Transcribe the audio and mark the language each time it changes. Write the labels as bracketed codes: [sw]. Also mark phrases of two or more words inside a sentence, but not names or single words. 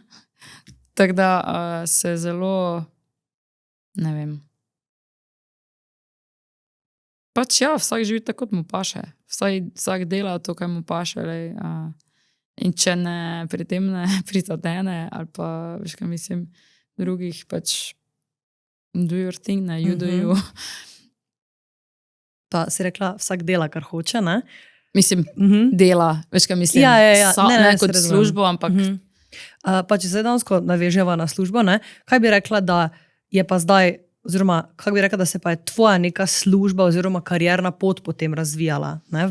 [sl] Tako da se zelo, ne vem, pač ja, vsak živi tako, kot mu paše. Vsak dela to, kaj mu paše, in če ne pri tem ne prizadene, ali pa, veš kaj mislim, drugih pač [en] do your thing, [sl] ne, [en] you do you. [sl] Pa si rekla, vsak dela, kar hoče, ne? Mislim, dela, veš kaj mislim, ne kot službo, ampak... Pa če se dansko naveževa na službo, ne? Kaj bi rekla, da je pa zdaj, oziroma kako bi rekla, da se pa je tvoja neka služba oziroma karierna pot potem razvijala, ne?